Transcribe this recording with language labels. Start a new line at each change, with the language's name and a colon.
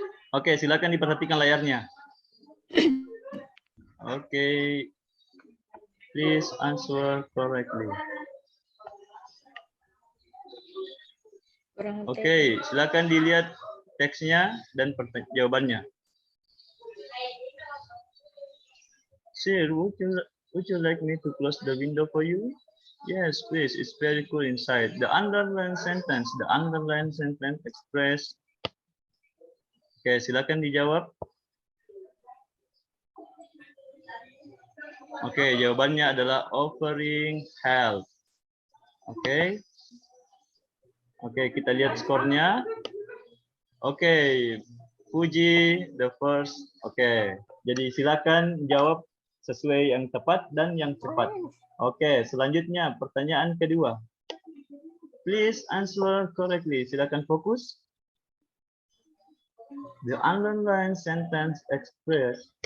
Indonesian: Oke, silakan diperhatikan layarnya. Oke.
English: Please answer correctly.
Indonesian: Oke, silakan dilihat teksnya dan jawabannya.
English: Sir, would you like me to close the window for you? Yes, please. It's very cool inside. The underlined sentence express.
Indonesian: Oke, silakan dijawab. Oke, jawabannya adalah offering help. Oke. Oke, kita lihat skornya. Oke, Puji
English: the first.
Indonesian: Oke, jadi silakan jawab sesuai yang tepat dan yang cepat. Oke, selanjutnya pertanyaan kedua.
English: Please answer correctly.
Indonesian: Silakan fokus.
English: The underlined sentence express.